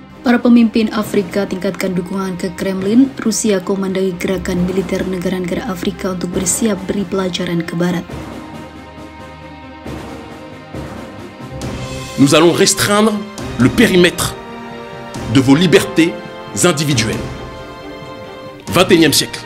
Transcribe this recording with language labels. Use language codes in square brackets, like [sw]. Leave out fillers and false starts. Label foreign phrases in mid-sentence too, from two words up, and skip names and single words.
[id] Para pemimpin Afrika tingkatkan dukungan ke Kremlin. Rusia komandoi gerakan militer negara-negara Afrika untuk bersiap beri pelajaran ke Barat. [fr] Nous allons restreindre le périmètre de vos libertés individuelles. 21e siècle.